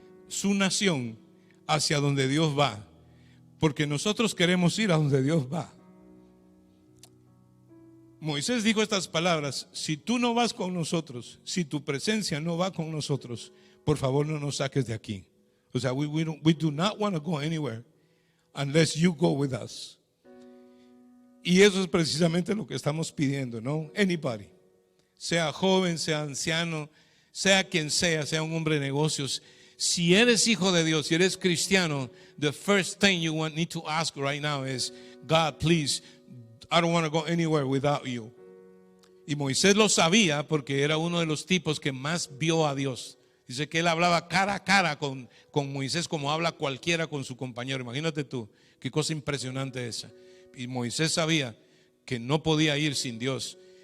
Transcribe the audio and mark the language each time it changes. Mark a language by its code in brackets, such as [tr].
[es] su nación hacia donde Dios va, porque nosotros queremos ir a donde Dios va. Moisés dijo estas palabras: si tú no vas con nosotros, si tu presencia no va con nosotros, por favor no nos saques de aquí. O sea, [en] we do not want to go anywhere unless you go with us. [es] Y eso es precisamente lo que estamos pidiendo, ¿no? [en] Anybody, [es] sea joven, sea anciano, sea quien sea un hombre de negocios. Si eres hijo de Dios, si eres cristiano, [en] the first thing you need to ask right now is, God, please, I don't want to go anywhere without you. [es] Y Moisés lo sabía porque era uno de los tipos que más vio a Dios. Dice que él hablaba cara a cara con Moisés como habla cualquiera con su compañero. Imagínate tú, qué cosa impresionante esa. Y Moisés sabía que no podía ir sin Dios.